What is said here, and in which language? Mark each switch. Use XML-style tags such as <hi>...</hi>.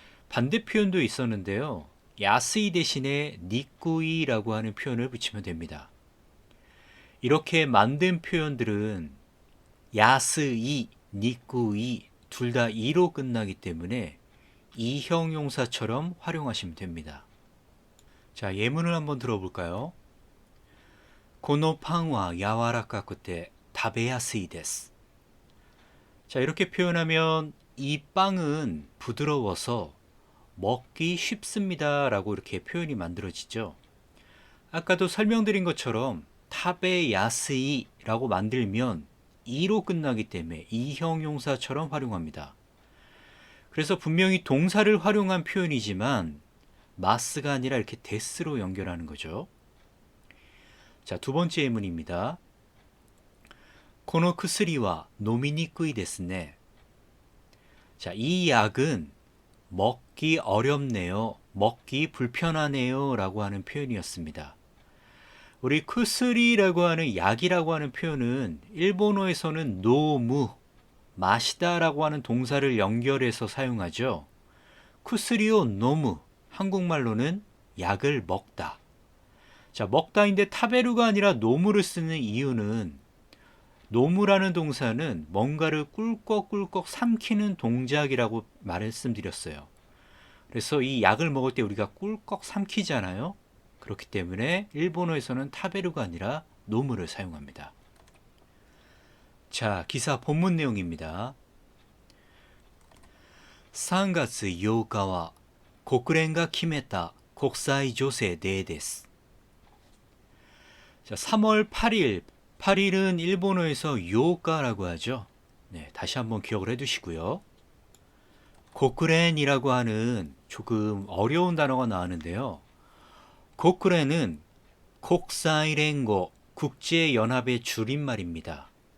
<ko>반대 표현도 있었는데요. 야스이 대신에 니꾸이 라고 하는 표현을 붙이면 됩니다. 이렇게 만든 표현들은 야스이, 니꾸이 둘 다 이로 끝나기 때문에 이형 용사처럼 활용하시면 됩니다. 자, 예문을 한번 들어볼까요?</ko> <ja>このパンは柔らかくて食べやすいです.</ja> <ko>자, 이렇게 표현하면 이 빵은 부드러워서 먹기 쉽습니다 라고 이렇게 표현이 만들어지죠. 아까도 설명드린 것처럼 타베 야스이 라고 만들면 이로 끝나기 때문에 이형 용사처럼 활용합니다. 그래서 분명히 동사를 활용한 표현이지만 마스가 아니라 이렇게 데스로 연결하는 거죠. 자, 두 번째 예문입니다.</ko> <ja>この薬は飲みにくいですね.</ja> <ko>자, 이 약은 먹기 어렵네요. 먹기 불편하네요. 라고 하는 표현이었습니다. 우리 쿠스리라고 하는 약이라고 하는 표현은 일본어에서는 노무, 마시다 라고 하는 동사를 연결해서 사용하죠. 쿠스리오 노무, 한국말로는 약을 먹다. 자, 먹다인데 타베루가 아니라 노무를 쓰는 이유는 노무라는 동사는 뭔가를 꿀꺽꿀꺽 삼키는 동작이라고 말씀드렸어요. 그래서 이 약을 먹을 때 우리가 꿀꺽 삼키잖아요. 그렇기 때문에 일본어에서는 타베루가 아니라 노무를 사용합니다. 자, 기사 본문 내용입니다.</ko> <ja>3月8日は国連が決めた国際女性デーです.</ja> <ko>자, 3월 8일, 8일은 일본어에서 요가라고 하죠. 네, 다시 한번 기억을 해두시고요. 고쿠렌이라고 하는 조금 어려운 단어가 나왔는데요. 고쿠렌은 국사이랭고, 국제연합의 줄임말입니다.</ko>